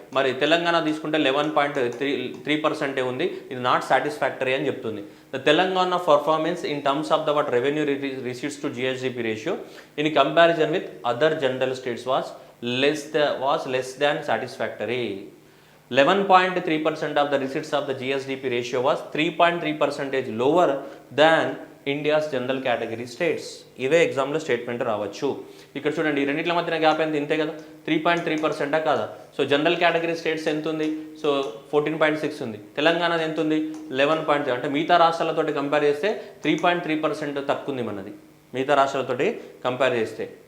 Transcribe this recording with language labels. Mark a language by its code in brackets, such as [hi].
[te] మరి తెలంగాణ తీసుకుంటే 11.3% ఉంది. ఇది నాట్ సాటిస్ఫాక్టరీ అని చెప్తుంది. [en] The Telangana performance in terms of the revenue receipts to GSDP ratio in comparison with other general states was less than satisfactory. 11.3% of the receipts of the GSDP ratio was 3.3% lower than India's general category states. [te] ఇవే ఎగ్జామ్లో statement రావచ్చు. ఇక్కడ చూడండి, ఈ రెండింటి మధ్యన gap ఎంత, ఇంతే కదా, 3.3% కాదా. సో జనరల్ కేటగిరీ స్టేట్స్ ఎంత ఉంది, సో 14.6 ఉంది. తెలంగాణది ఎంత ఉంది, 11.3. అంటే మిగతా రాష్ట్రాలతోటి కంపేర్ చేస్తే 3.3% తక్కువ ఉంది మనది, మిగతా రాష్ట్రాలతోటి కంపేర్ చేస్తే.